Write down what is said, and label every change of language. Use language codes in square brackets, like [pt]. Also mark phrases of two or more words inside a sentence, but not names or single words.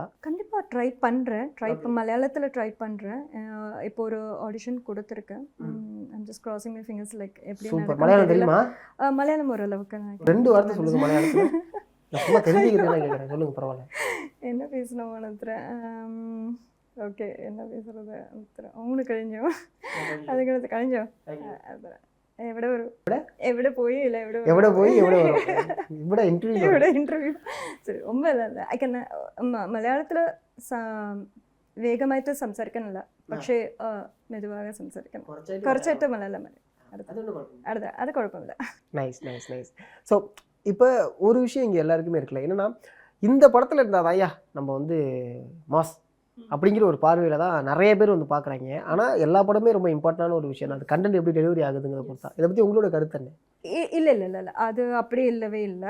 [ta] கண்டிப்பாக ட்ரை பண்ணுறேன். இப்போ மலையாளத்தில் ட்ரை பண்ணுறேன். இப்போ ஒரு ஆடிஷன் கொடுத்துருக்கேன். [en] I'm just crossing my fingers. Like [ta] எப்படி சூப்பர். மலையாளம் தெரியுமா? மலையாளம் ஓரளவுக்கு. நான் 2 வார்த்தை சொல்லுங்கள் மலையாளத்தில். நான் சும்மா தெரிஞ்சுக்கிறேன் கேட்குறேன். சொல்லுங்கள், பரவாயில்ல. என்ன பேசணும் அனுத்துறேன். ஓகே, என்ன பேசுறது [ml] അത്ര ഊണ് കഴിഞ്ഞോ? അതുകൊണ്ട് കഴിഞ്ഞോ? എവിടെ പോയി ഇന്റർവ്യൂ. ശരി, [ta] ரொம்ப இல்லை. [ml] മലയാളത്തിൽ വേഗമായിട്ട് സംസാരിക്കാനല്ല, പക്ഷേ മെതുവാக സംസാരിക്കണം. കുറച്ചായിട്ട് മലയാളം അത് കുഴപ്പമില്ല. [en] nice nice nice. [ta] ஸோ இப்போ ஒரு விஷயம் இங்கே எல்லாருக்குமே இருக்குல்ல, என்னன்னா இந்த படத்தில் இருந்தால் ஐயா நம்ம வந்து மாஸ் அப்படிங்கிற ஒரு பார்வையில் தான் நிறைய பேர் வந்து பார்க்குறாங்க. ஆனால் எல்லா படமே ரொம்ப இம்பார்ட்டண்டான ஒரு விஷயம். அது கண்டென்ட் எப்படி டெலிவரி ஆகுதுங்கிறத பொறுத்தா. இதை பற்றி உங்களோட கருத்து என்ன? இல்லை, அது அப்படி இல்லவே இல்லை.